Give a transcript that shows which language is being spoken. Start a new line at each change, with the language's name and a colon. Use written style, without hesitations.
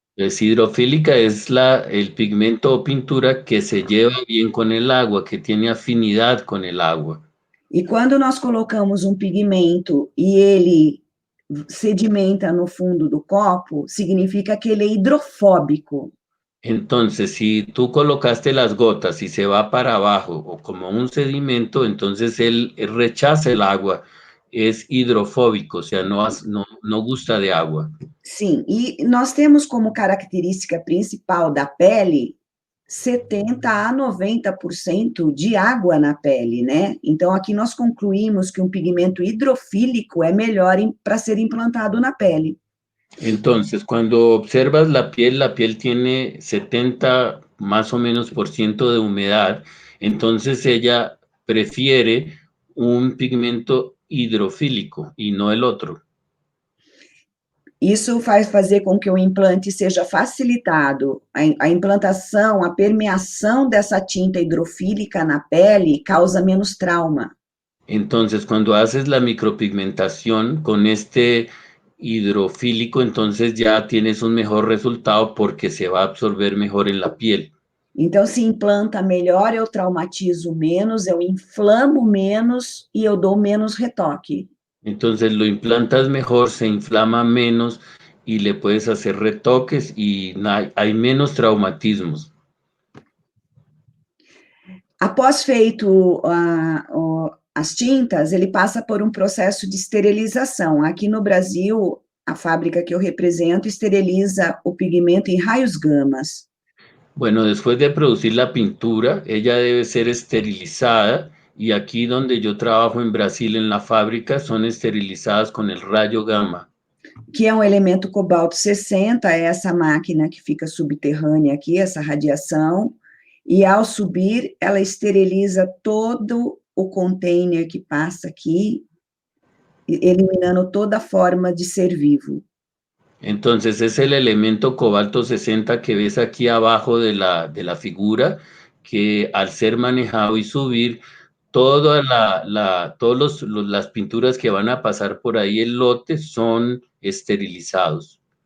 Spanish: Es hidrofílica, es el pigmento o pintura que se lleva bien con el agua, que tiene afinidad con el agua.
Portuguese: E quando nós colocamos um pigmento e ele sedimenta no fundo do copo, significa que ele é hidrofóbico.
Spanish: Entonces, si tú colocaste las gotas y se va para abajo o como un sedimento, entonces él rechaza el agua, es hidrofóbico, o sea, no gusta de agua.
Portuguese: Sim, e nós temos como característica principal da pele 70 a 90% de água na pele, né? Então, aqui nós concluímos que um pigmento hidrofílico é melhor para ser implantado na pele.
Spanish: Entonces, cuando observas la piel tiene 70 más o menos % de humedad, entonces ella prefiere un pigmento hidrofílico y no el otro.
Portuguese: Isso faz fazer com que o implante seja facilitado. A implantação, a permeação dessa tinta hidrofílica na pele causa menos trauma.
Spanish: Entonces, cuando haces la micropigmentación con este hidrofílico, entonces ya tienes un mejor resultado porque se va a absorber mejor en la piel.
Portuguese: Então, se implanta melhor, eu traumatizo menos, eu inflamo menos e eu dou menos retoque.
Spanish: Entonces lo implantas mejor, se inflama menos y le puedes hacer retoques y hay menos traumatismos.
Portuguese: Após feito as tintas, ele passa por um processo de esterilização. Aqui no Brasil, a fábrica que eu represento esteriliza o pigmento em raios gamas.
Spanish: Bueno, después de producir la pintura, ella debe ser esterilizada y aquí donde yo trabajo en Brasil en la fábrica son esterilizadas con el rayo gamma.
Portuguese: Que é um elemento cobalto 60, é essa máquina que fica subterrânea aqui, essa radiação, e ao subir, ela esteriliza todo o container que passa aqui, eliminando toda forma de ser vivo.
Spanish: Entonces es el elemento cobalto 60 que ves aquí abajo de la figura, que al ser manejado y subir, todas las pinturas que van a pasar por ahí el lote son esterilizados.